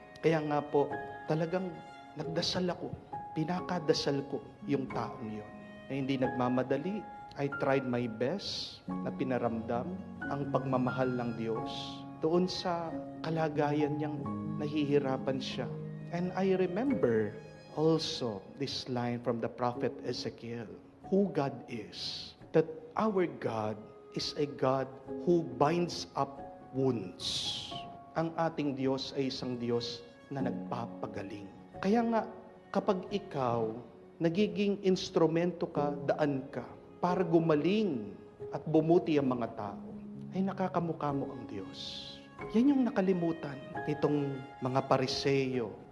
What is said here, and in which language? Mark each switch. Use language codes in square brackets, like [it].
[tl] Kaya nga po, talagang nagdasal ako, pinakadasal ko yung taong yon. Na hindi nagmamadali, [en] I tried my best [tl] na pinaramdam ang pagmamahal ng Diyos doon sa kalagayan niyang nahihirapan siya. [en] And I remember also this line from the prophet Ezekiel, who God is, that our God is a God who binds up wounds. [tl] Ang ating Diyos ay isang Diyos na nagpapagaling. Kaya nga, kapag ikaw nagiging instrumento ka, daan ka, para gumaling at bumuti ang mga tao, ay nakakamukha mo ang Diyos. Yan yung nakalimutan nitong mga Pariseyo.